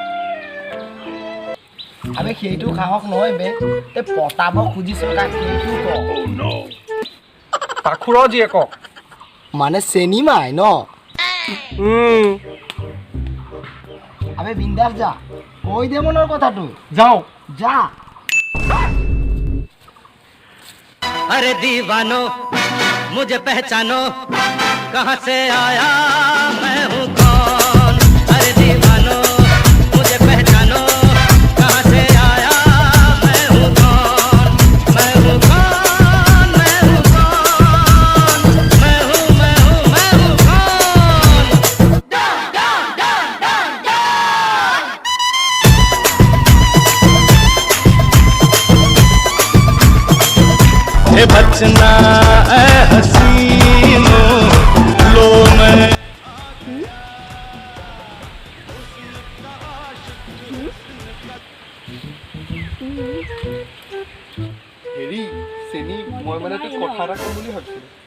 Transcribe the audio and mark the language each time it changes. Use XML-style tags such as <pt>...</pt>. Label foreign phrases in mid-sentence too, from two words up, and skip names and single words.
<as>আবে সেইটো সাহস নহয় বে এই পতাব খুজিছো সেইটো পাখুৰৰ যিয়ে কওক মানে চেনিমাই ন আবে বিন্দাস যা কৈ দে মনৰ কথাটো যাওঁ যা</as> <hi>अरे दीवानो मुझे पहचानो कहाँ से आया मैं हूँ कौन अरे दीवानो मुझे पहचानो कहाँ से आया मैं हूँ कौन मैं हूँ कौन मैं हूँ कौन मैं हूँ कौन ए बचना ए हसीनो लो मैं</hi> <as>হেৰি চেনি মই মানে তোক কথা এটা ক'ম বুলি ভাবিছিলোঁ</as>